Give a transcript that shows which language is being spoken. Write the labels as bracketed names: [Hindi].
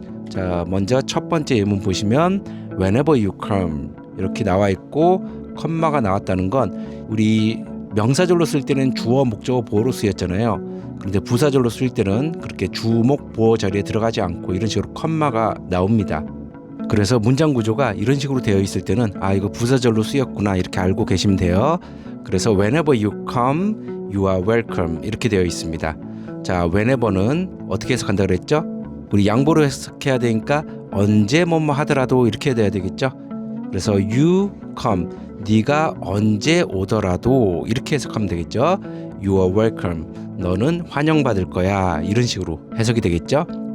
[Korean] 자, 먼저 첫 번째 예문 보시면 [English] whenever you come [Korean] 이렇게 나와 있고 컴마가 나왔다는 건 우리 명사절로 쓸 때는 주어, 목적어, 보어로 쓰였잖아요. 그런데 부사절로 쓸 때는 그렇게 주목, 보어 자리에 들어가지 않고 이런 식으로 컴마가 나옵니다. 그래서 문장 구조가 이런 식으로 되어 있을 때는 이거 부사절로 쓰였구나 이렇게 알고 계시면 돼요. 그래서 [English] whenever you come, you are welcome [Korean] 이렇게 되어 있습니다. 자, whenever는 어떻게 해석한다 그랬죠? 우리 양보로 해석해야 되니까 언제 뭐뭐 하더라도 이렇게 돼야 되겠죠? 그래서 [English] you come, [Korean] 네가 언제 오더라도 이렇게 해석하면 되겠죠? [English] You are welcome, [Korean] 너는 환영받을 거야 이런 식으로 해석이 되겠죠?